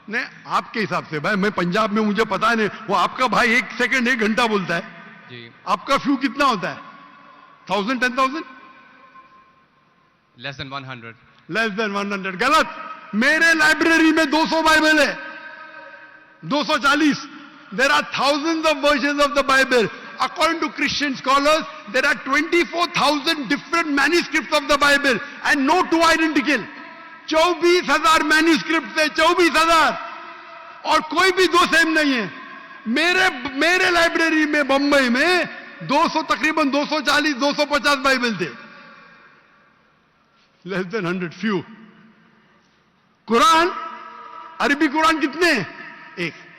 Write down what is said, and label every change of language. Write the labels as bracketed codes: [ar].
[ur] نہیں, آپ کے حساب سے بھائی, میں پنجاب میں, مجھے پتا نہیں, وہ آپ کا بھائی 1 سیکنڈ 1 گھنٹہ بولتا ہے. جی. آپ کا فیو کتنا ہوتا ہے؟ 1000 10,000 [en] Less than 100. Less than 100. [ur] غلط. میرے لائبریری میں 200 بائبل ہے, 240. [en] There are thousands of versions of the Bible. According to Christian scholars, there are 24,000 different manuscripts of the Bible and no two identical. [ur] 24,000 manuscripts ہے, 24,000, اور کوئی بھی 2 سیم نہیں ہے. میرے لائبریری میں بمبئی میں 200 تقریباً 240 250 بائبل تھے. [en] Less than 100, few. [ur] قرآن, عربی قرآن کتنے ہیں؟ 1.